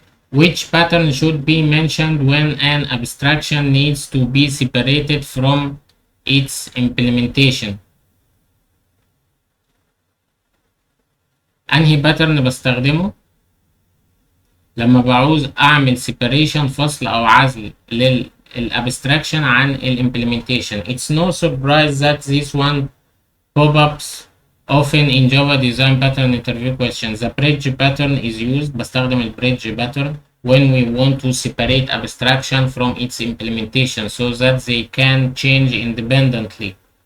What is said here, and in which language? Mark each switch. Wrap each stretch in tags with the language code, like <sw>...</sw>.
<en>Which pattern should be mentioned when an abstraction needs to be separated from its implementation?</en> <ar>أنهي pattern بستخدمه لما بعوز أعمل separation فصل أو عزل للabstraction عن implementation.</ar> <en>It's no surprise that this one pop-ups often in Java design pattern interview questions. The bridge pattern is used.</en> <ar>بستخدم البريدج</ar> <en>pattern when we want to separate abstraction from its implementation so that they can change independently.</en>